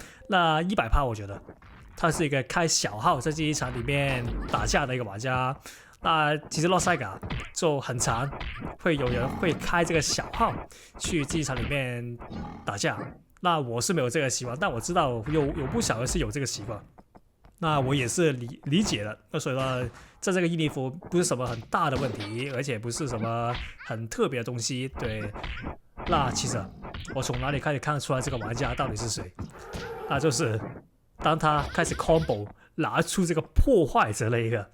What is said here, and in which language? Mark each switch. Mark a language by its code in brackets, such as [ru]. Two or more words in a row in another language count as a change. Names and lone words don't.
[zh] 那100%我覺得他是一個開小號在這一場裡面打架的一個玩家。那其實洛賽嘎就很常會有人會開這個小號去這一場裡面打架。那我是沒有這個習慣，但我知道有不少人是有這個習慣。那我也是理解的。那所以說，在這個伊尼服不是什麼很大的問題，而且不是什麼很特別的東西。對，那其實我從哪裡開始看得出來這個玩家到底是誰？那就是當他開始 combo 拿出這個破壞者那一個。